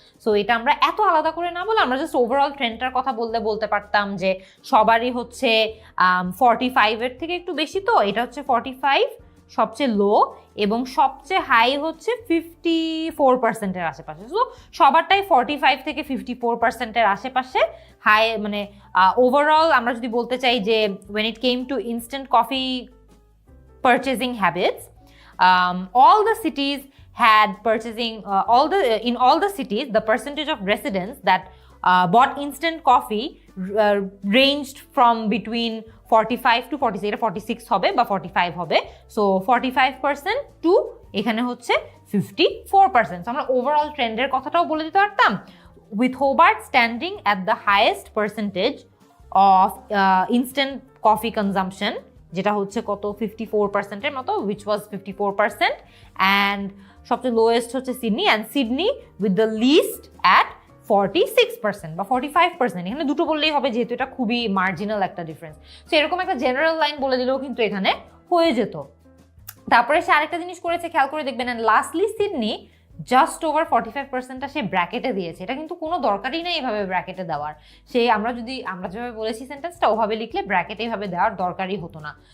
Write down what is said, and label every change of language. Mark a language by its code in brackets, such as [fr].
[bn] So এটা আমরা এত আলাদা করে না বলে আমরা জাস্ট ওভারঅল ট্রেন্ডটার কথা বলতে পারতাম যে সবারই হচ্ছে 45-এর থেকে একটু বেশি, তো এটা হচ্ছে 45 সবচেয়ে লো এবং সবচেয়ে হাই হচ্ছে 54%-এর আশেপাশে। সো সবারটাই 45 থেকে 54%-এর আশেপাশে হাই। মানে ওভারঅল আমরা যদি বলতে চাই যে [en] when it came to instant coffee purchasing habits, all the cities had purchasing in all the cities the percentage of residents that bought instant coffee ranged from between 45 to 46, [bn] এটা 46 হবে বা 45 হবে। সো 45% টু এখানে হচ্ছে 54%। আমরা overall ট্রেন্ডের কথাটাও বলে দিতে পারতাম, [en] with Hobart standing at the highest percentage of instant coffee consumption, [bn] যেটা হচ্ছে কত 54%-এর মতো, [en] which was 54%, and [bn] সবচেয়ে লোয়েস্ট হচ্ছে Sydney, [en] and Sydney with the least at 46% [bn] বা 45%। এখানে দুটো বললেই হবে যেহেতু এটা খুবই মার্জিনাল একটা ডিফারেন্স। সো এরকম একটা জেনারেল লাইন বলে দিলেও কিন্তু এখানে হয়ে যেত। তারপরে সে আরেকটা জিনিস করেছে, খেয়াল করে দেখবেন, [en] and lastly Sydney [bn] just over 45%-টা সে ব্র্যাকেটে দিয়েছে। এটা কিন্তু কোনো দরকারই নেই এইভাবে ব্র্যাকেটে দেওয়ার। সে আমরা যেভাবে বলেছি সেন্টেন্সটা ওভাবে লিখলে ব্র্যাকেটে এইভাবে দেওয়ার দরকারই হতো না।